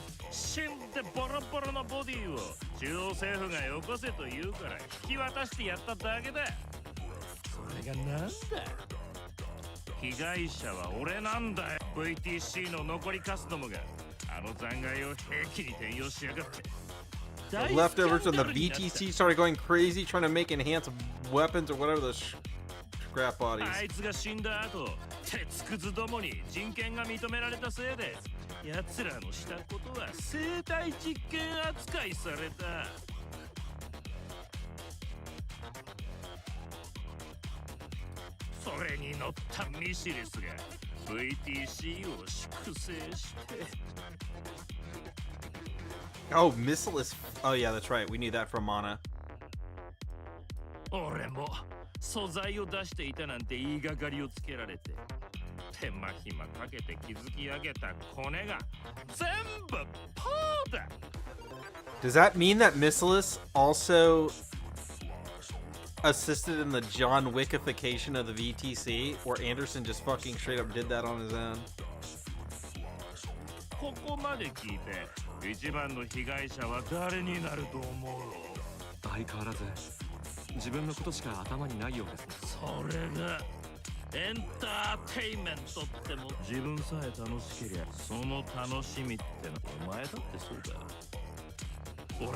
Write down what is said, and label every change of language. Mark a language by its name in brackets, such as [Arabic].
[Japanese] 死んでボロボロのボディを中央政府がよこせと言うから引き渡してやっただけだ。それがなんだ。被害者は俺なんだよ。VTC の残りカスどもがあの残骸を兵器に転用しやがって。 [English] The leftovers from the VTC started going crazy trying to make enhanced weapons or whatever the scrap bodies. [Japanese] あいつが死んだ後鉄くずどもに人権が認められたせいで奴らのしたことは生体実験扱いされた。それに乗ったミシリスが VTC を粛清して。 [English] Oh, Missilus. Oh, yeah, that's right. We need that from Mana. [Japanese] 俺も素材を出していたなんて言いがかりをつけられて手間暇かけて築き上げたコネが全部パーだ。 [English] Does that mean that Missilus also assisted in the John Wickification of the VTC, or Anderson just fucking straight up did that on his own? [Japanese] ここまで聞いて一番の被害者は誰になると思う？相変わらず自分のことしか頭にないようですね。それがエンターテイメントっても自分さえ楽しけりゃその楽しみってのお前だってそうだ。